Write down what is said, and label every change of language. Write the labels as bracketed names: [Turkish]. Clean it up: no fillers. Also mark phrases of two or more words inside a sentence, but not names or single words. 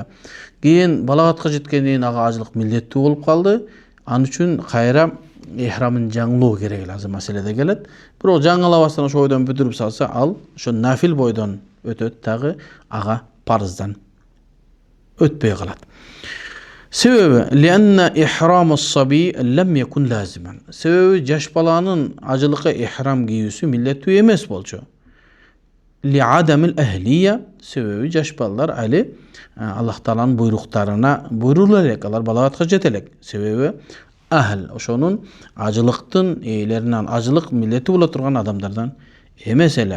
[Kyrgyz] Кийин балагатка жеткенден кийин ага ажылык милдеттүү болуп калды. Ал үчүн кайра ихрамын жаңылоо керек эле азыр маселеде келет. Бирок жаңылабастан ошо бойдон бүтүрүп салса, ал ошо нафил бойдон өтөт дагы ага парыздан өтпөй калат. [Arabic] Себеби لأن إحرام الصبي لم يكن لازما. [Kyrgyz] Себеби жаш баланын ажылыкка ихрам кийүүсү милдеттүү эмес болчу. [Arabic] لعدم الأهلية, [Kyrgyz] себеби жаш балдар али Аллах Тааланын буйрукларына элек, алар балагатка жете элек. Себеби ахл ошонун ажылыктын ээлеринен, ажылык милдети боло турган адамдардан эмес эле.